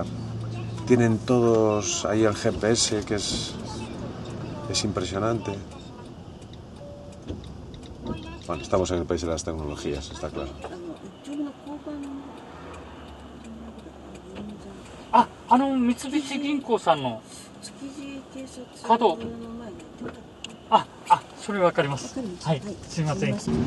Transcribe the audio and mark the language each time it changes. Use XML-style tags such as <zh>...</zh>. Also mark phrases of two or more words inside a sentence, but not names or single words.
<es>Tienen todos ahí el GPS, que es impresionante. Bueno, estamos en el país de las tecnologías, está claro.</es> <ja>Mitsubishi 銀行さんの角。それわかります。はい、すいません。</ja>